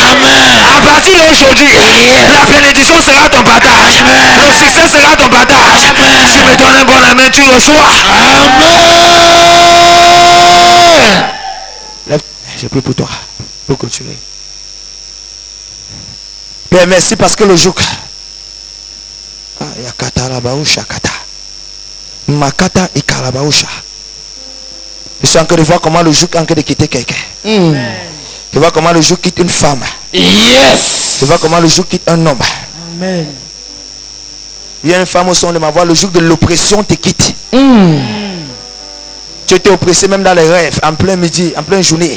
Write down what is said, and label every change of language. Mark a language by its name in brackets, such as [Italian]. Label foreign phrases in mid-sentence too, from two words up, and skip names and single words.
[French] À partir d'aujourd'hui, la bénédiction sera ton partage. Le succès sera ton partage. Tu me donnes un bon amen, tu reçois. Amen. Je prie pour toi. Pour continuer. Père, merci parce que le jour. Yakata labausha kata. Makata ikalabausha. Je suis en train de voir comment le jour est en train de quitter quelqu'un. Je vois comment le jour quitte une femme. Je vois comment le jour quitte un homme. Amen. Il y a une femme au son de ma voix, le jour de l'oppression te quitte. Tu étais oppressé même dans les rêves, en plein midi, en pleine journée.